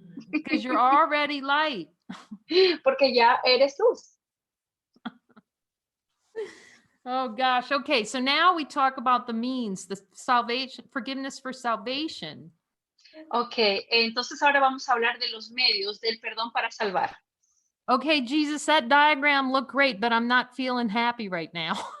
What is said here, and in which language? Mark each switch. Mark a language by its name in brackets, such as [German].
[English] Because you're already light. [Spanish] Porque ya eres luz. [English] Oh gosh. Okay. So now we talk about the means, the salvation, forgiveness for salvation. [Spanish] Ok, entonces ahora vamos a hablar de los medios del perdón para salvar. [English] Okay, Jesus, that diagram looked great, but I'm not feeling happy right now.